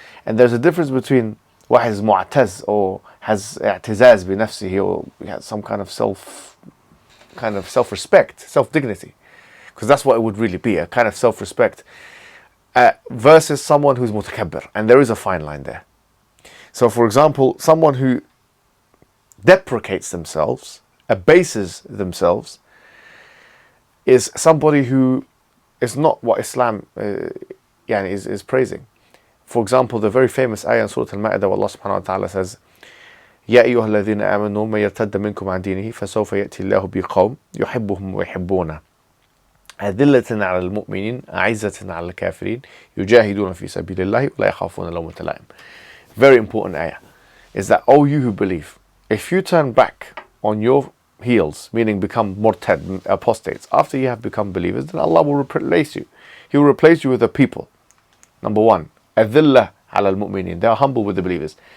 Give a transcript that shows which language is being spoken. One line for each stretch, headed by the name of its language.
English: And there's a difference between واحد is mu'taz, or has
Arabic: اعتزاز بنفسه,
English: or has some kind of self-respect, self-dignity, because that's what it would really be, a kind of self-respect, versus someone who's mutakabbir. And there is a fine line there. So for example, someone who deprecates themselves, abases themselves, is somebody who is not what Islam is praising. For example, the very famous ayah in Surah Al-Ma'idah, where Allah subhanahu wa ta'ala says,
Arabic: يَا أَيُّهَا الَّذِينَ آمَنُوا مَن يَرْتَدَّ مِنكُمْ عَنْ دِينِهِ فَسَوْفَ يَأْتِي اللَّهُ بِقَوْمٍ يُحِبُّهُمْ وَيُحِبُّونَهُ أَذِلَّةٍ عَلَى الْمُؤْمِنِينَ أَعِزَّةٍ عَلَى الْكَافِرِينَ يُجَاهِدُونَ فِي سَبِيلِ اللَّهِ وَلَا يَخَافُونَ لَوْمَةَ لَائِمٍ.
English: Very important ayah is that, oh, you who believe, if you turn back on your heels, meaning become murtad, apostates, after you have become believers, then Allah will replace you. He will replace you with a people. Number one,
Arabic: أذلة على المؤمنين,
English: they are humble with the believers.